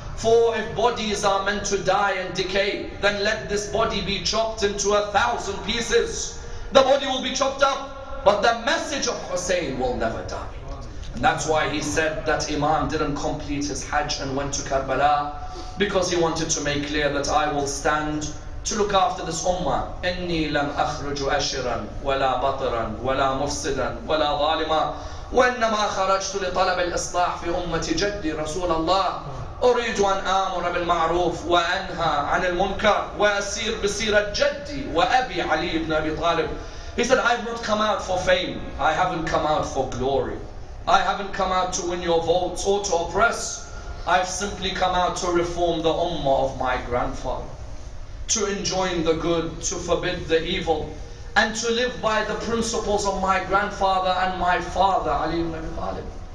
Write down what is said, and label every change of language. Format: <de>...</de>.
<en>For if bodies are meant to die and decay, then let this body be chopped into 1,000 pieces. The body will be chopped up, but the message of Hussein will never die. And that's why he said that Imam didn't complete his Hajj and went to Karbala, because he wanted to make clear that I will stand to look after this ummah.</en> <ar>إني لم أخرج أشرا ولا بطرا ولا مفسدا ولا ظالما وإنما خرجت لطلب الإصلاح في أمة جدي رسول الله أريد أن آمر بالمعروف وأنهى عن المنكر وأسير بسيرة جدي وأبي علي بن أبي طالب.</ar> <en>He said, I have not come out for fame. I haven't come out for glory. I haven't come out to win your votes or to oppress. I've simply come out to reform the ummah of my grandfather, to enjoin the good, to forbid the evil, and to live by the principles of my grandfather and my father, Ali ibn Abi Talib.</en>